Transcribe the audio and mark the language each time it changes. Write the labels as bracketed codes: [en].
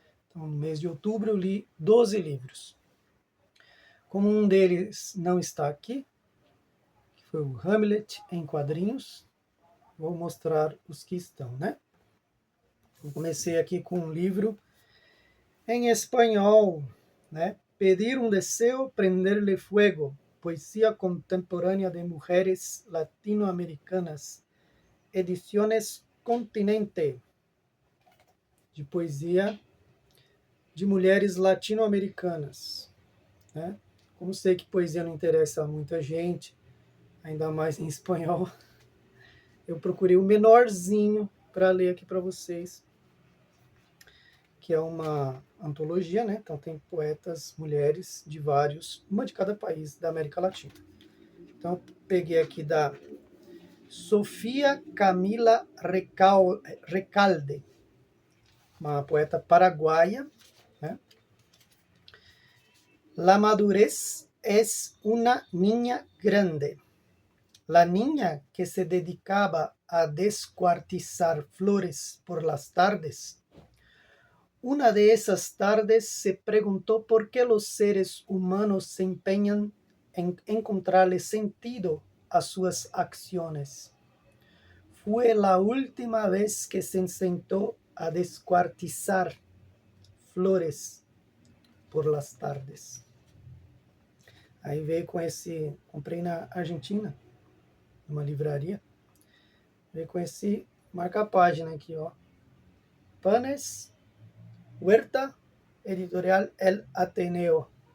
[pt] Então, no mês de outubro eu li 12 livros. Como um deles não está aqui, que foi o Hamlet em quadrinhos, vou mostrar os que estão, né? Eu comecei aqui com um livro em espanhol, né? [es] Pedir um deseo, prenderle fuego. Poesía contemporánea de mujeres latinoamericanas. [pt] Ediciones Continente. De poesia de mulheres latino-americanas, né? Como sei que poesia não interessa a muita gente, ainda mais em espanhol, eu procurei o menorzinho para ler aqui para vocês, que é uma antologia, né? Então tem poetas, mulheres de vários, uma de cada país da América Latina. Então peguei aqui da Sofia Camila Recalde, uma poeta paraguaia, né? [es] La madurez es una niña grande. La niña que se dedicaba a descuartizar flores por las tardes. Una de esas tardes se preguntó por qué los seres humanos se empeñan en encontrarle sentido a sus acciones. Fue la última vez que se sentó a descuartizar flores por las tardes. [pt] Aí veio com esse, comprei na Argentina, numa livraria, veio com esse marca-página aqui, ó. [es] Panes Huerta, editorial El Ateneo.